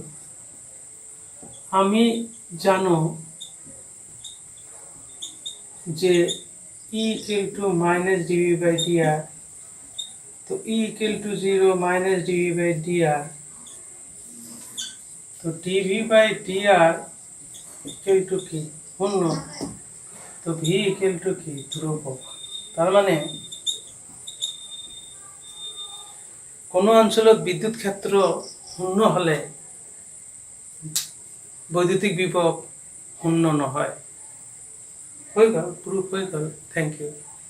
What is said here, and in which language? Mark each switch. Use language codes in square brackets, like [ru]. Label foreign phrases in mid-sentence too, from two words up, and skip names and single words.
[as] আমি জানো যে [en] E equal to minus dV by dr, [as] তো [en] E equal to 0 minus dV by dr, [as] তো [en] dV by dr equal to [as] কি শূন্য, তো [en] V equal to [as] কি ধ্রুবক। তার মানে কোনো অঞ্চলত বিদ্যুৎ ক্ষেত্র শূন্য হলে বৈদ্যুতিক বিভব শূন্য নহয়। হৈ গ'ল, প্ৰুফ হৈ গ'ল। [en] thank you.